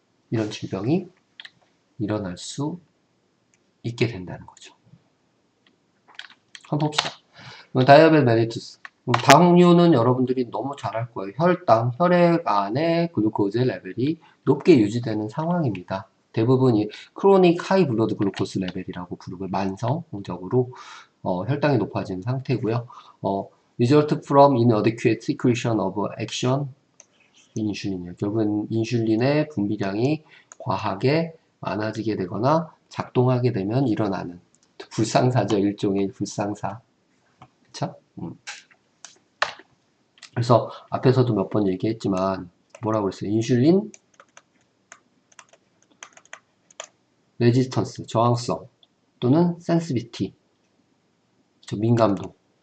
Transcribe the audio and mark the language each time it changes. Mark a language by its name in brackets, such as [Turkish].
[Korean] 이런 질병이 일어날 수 있게 된다는 거죠. 한번 봅시다. 다이아벳 멜리투스. 당뇨는 여러분들이 너무 잘 알 거예요. 혈당, 혈액 안에 글루코즈 레벨이 높게 유지되는 상황입니다. 대부분 이 크로닉 하이 블러드 글루코스 레벨이라고 부르고 만성적으로 혈당이 높아지는 상태고요. [English] result from inadequate secretion of action [Korean] 인슐린이에요. 결국은 인슐린의 분비량이 과하게 많아지게 되거나 작동하게 되면 일어나는 불상사죠. 일종의 불상사. 그쵸? 그래서 앞에서도 몇 번 얘기했지만 뭐라고 그랬어요? 인슐린 레지스턴스, 저항성 또는 센시비티, 민감도.